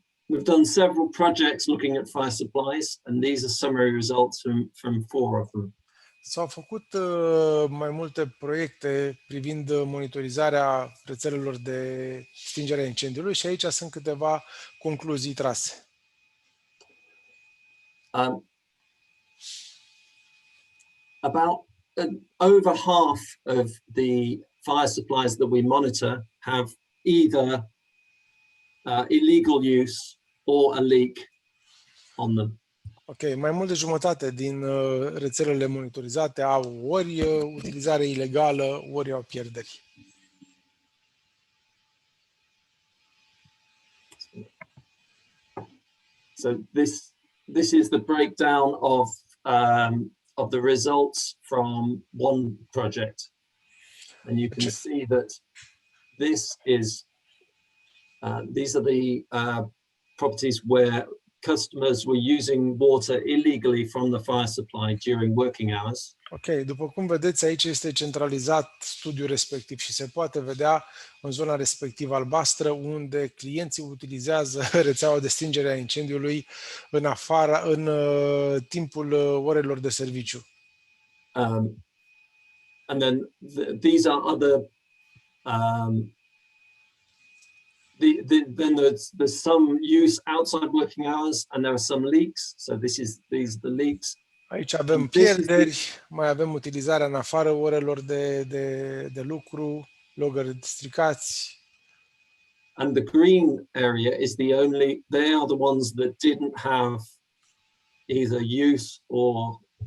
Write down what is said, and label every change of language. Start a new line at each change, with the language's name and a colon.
English: We've done several projects looking at fire supplies, and these are summary results from 4 of them.
Romanian: S-au făcut mai multe proiecte privind monitorizarea rețelelor de stingere a incendiului și aici sunt câteva concluzii trase.
English: About over half of the fire supplies that we monitor have either illegal use or a leak on them.
Romanian: Ok, mai mult de jumătate din rețelele monitorizate au ori utilizare ilegală, ori au pierderi.
English: So this is the breakdown of the results from one project, and you can see that these are the properties where customers were using water illegally from the fire supply during working hours.
Romanian: Ok, după cum vedeți, aici este centralizat studiul respectiv și se poate vedea în zona respectivă albastră unde clienții utilizează rețeaua de stingere a incendiului în timpul orelor de serviciu.
English: And then these are other then there's some use outside working hours, and there are some leaks. So these are the leaks.
Romanian: Aici avem pierderi, mai avem utilizarea în afară orelor de lucru, logări stricați.
English: And the green area is they are the ones that didn't have either use or